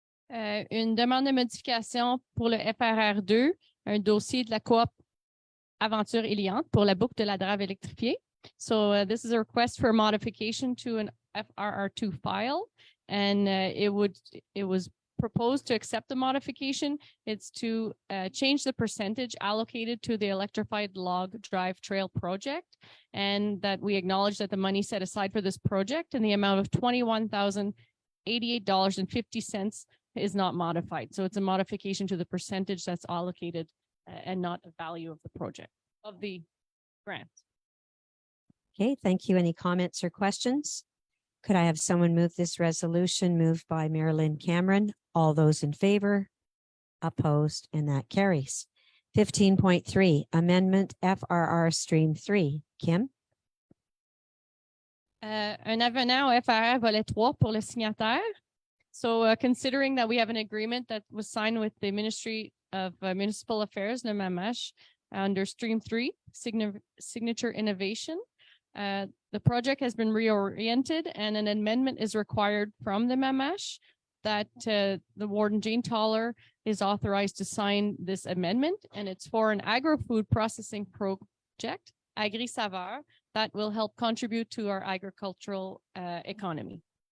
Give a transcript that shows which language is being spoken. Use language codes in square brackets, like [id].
[fr] Une demande de modification pour le FRR2, un dossier de la coop Aventure Héliante pour la boucle de la Drave électrifiée. [en] So this is a request for modification to an FRR2 file, and it was proposed to accept the modification. It's to change the percentage allocated to the electrified log drive trail project, and that we acknowledge that the money set aside for this project in the amount of $21,088.50 is not modified. So it's a modification to the percentage that's allocated and not the value of the project, of the grant. Okay, thank you. Any comments or questions? Could I have someone move this resolution? Moved by Marilyn Cameron. All those in favor? Opposed? And that carries. 15.3, amendment FRR stream 3. Kim? [fr] Un avenant au FRR volet 3 pour le signataire. [en] So considering that we have an agreement that was signed with the Ministry of Municipal Affairs, the MAMASH, under stream 3, signature innovation. The project has been reoriented and an amendment is required from the MAMASH that the Warden Jane Toller is authorized to sign this amendment, and it's for an agro-food processing project, Agri Saveur, that will help contribute to our agricultural economy.